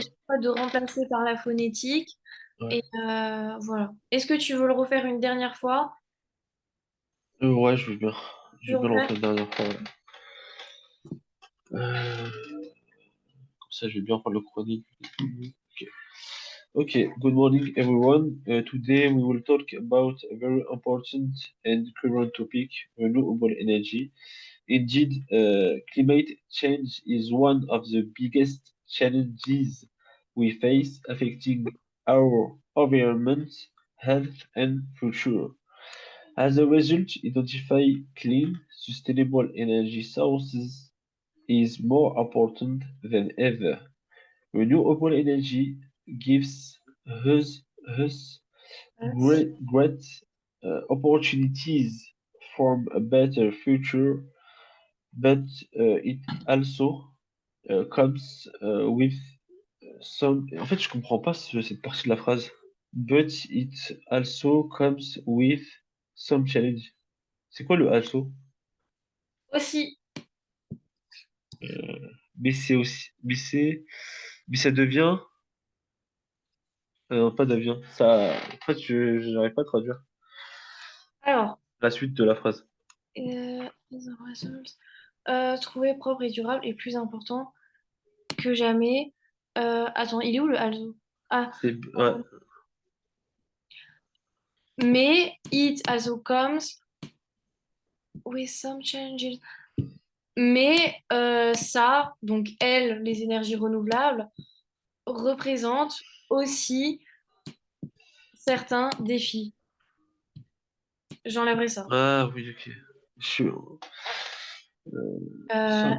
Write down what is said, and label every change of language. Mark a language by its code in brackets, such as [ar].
[fr] chaque fois de remplacer par la phonétique. Ouais. Et voilà. Est-ce que tu veux le refaire une dernière fois? Ouais, je veux bien. Je Je le veux bien le refais. refaire la dernière fois. Ouais. Comme ça, je vais bien faire le chronique. Ok. [en] Okay, good morning, everyone. Today we will talk about a very important and current topic, renewable energy. Indeed, climate change is one of the biggest challenges we face, affecting our environment, health, and future. As a result, identifying clean, sustainable energy sources is more important than ever. Renewable energy gives us great opportunities for a better future, but it also comes with some. [fr] En fait, je comprends pas cette partie de la phrase. [en] But it also comes with some challenge. [fr] C'est quoi le also? Aussi. Mais c'est aussi, mais ça devient, pas devient. Ça, en fait, je n'arrive pas à traduire Alors, la suite de la phrase. [en] as a result, [fr] trouver propre et durable est plus important que jamais. Attends, il est où le also? Ah, C'est, ouais, mais [en] it also comes with some challenges. [fr] Mais ça, donc elles, les énergies renouvelables, représentent aussi certains défis. J'enlèverai ça. Ah oui, ok. Je suis... Euh,